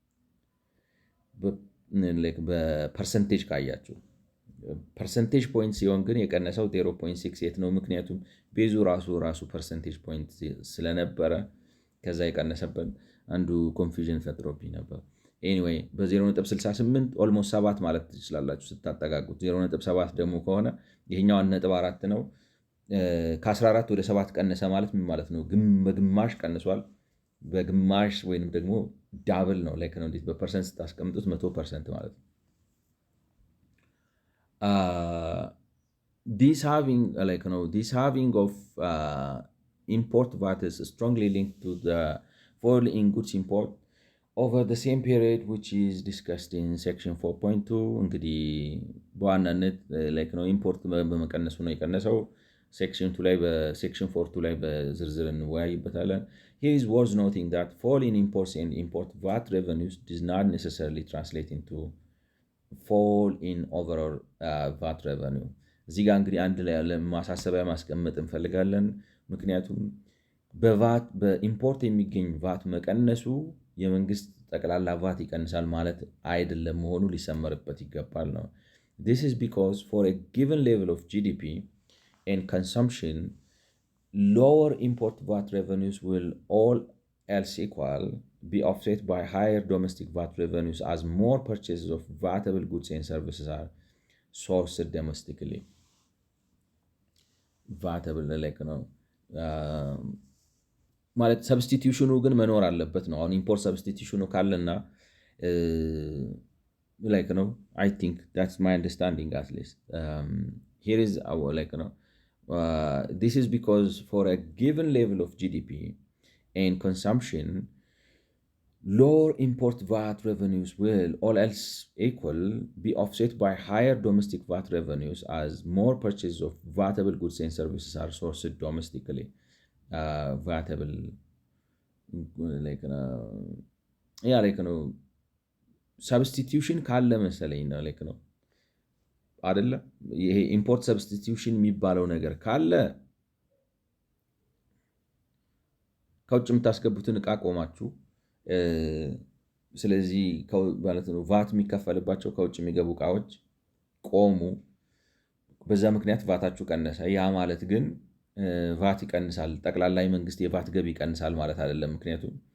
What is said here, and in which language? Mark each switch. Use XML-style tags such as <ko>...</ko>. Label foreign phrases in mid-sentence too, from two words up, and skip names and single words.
<am>በፐርሰንቴጅ ካያችሁ።</am> <en>percentage point</en> <am>ሲሆን ግን የቀነሰው 0.68 ነው። ምክንያቱም ቤዙ ራሱ</am> <en>percentage point</en> <am>ስለነበረ ከዛ የቀነሰበት አንዱ ኮንፊውዥን ፈጥሮብኝ ነበር። ኤኒዌይ በ0.68 ኦልሞስት 7 ማለት ትችላላችሁ ስታጠጋጉት። 0.7 ደግሞ ከሆነ ይሄኛው 1.4 ነው። ከ14 ወደ 7 ቀነሰ ማለት ምን ማለት ነው? በግማሽ ቀንሷል። በግማሽ ወይንም ደግሞ ዳብል ነው። ላይክ ነው እንዴት በፐርሰንት ስታስቀምጡት 100% ማለት ነው።</am> <en>this having of import VAT is strongly linked to the fall in goods import over the same period, which is discussed in section 4.2</en> <am>እንግዲህ በዋናነት ኢምፖርት በመቀነሱ ነው የቀነሰው። ሴክሽን 2 ላይ በሴክሽን 4 ላይ በዝርዝር እንወያይበታለን።</am> <en>Here is worth noting that fall in imports and import VAT revenues does not necessarily translate into fall in overall VAT revenue።</en> <am>እዚህ ጋር እንግዲህ አንድ ላይ ያለ ማሳሰቢያ ማስቀመጥ እንፈልጋለን። ምክንያቱም በኢምፖርት የሚገኝ ቫት መቀነሱ የመንግስት ጠቅላላ ቫት ይቀንሳል ማለት አይደለም፣ መሆኑ ሊሰመርበት ይገባል ነው።</am> <en>This is because for a given level of GDP and consumption, lower import VAT revenues will, all else equal, be offset by higher domestic VAT revenues as more purchases of VATable goods and services are sourced domestically.</en> <am>VATable ነው ማለት ሰብስቲቲዩሽኑ ግን መኖር አለበት ነው። አሁን</am> <en>import substitution</en> <am>ካለና</am> <en>I think that's my understanding at least. Here is our this is because for a given level of GDP and consumption, lower import VAT revenues will, all else equal, be offset by higher domestic VAT revenues as more purchases of VATable goods and services are sourced domestically. VATable substitution</en> <am>ካለ መሰለኝ ነው አይደለ? ይሄ</am> <en>import substitution</en> <am>የሚባለው ነገር ካለ ከውጭ የምታስገቡትን እቃ ቆማችሁ፣ ስለዚህ ማለት ነው ቫት የሚከፈልባቸው ከውጭ የሚገቡ እቃዎች ቆሙ። በዛ ምክንያት ቫታችሁ ቀነሰ። ያ ማለት ግን ቫት ይቀንሳል፣ ጠቅላላ መንግስት የቫት ገቢ ይቀንሳል ማለት አይደለም። ምክንያቱም</am>